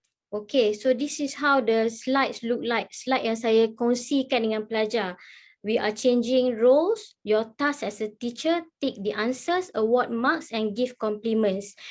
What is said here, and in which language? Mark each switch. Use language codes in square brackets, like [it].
[en] Okay, so this is how the slides look like. [ms] Slide yang saya kongsikan dengan pelajar. [en] We are changing roles. Your task as a teacher, take the answers, award marks and give compliments.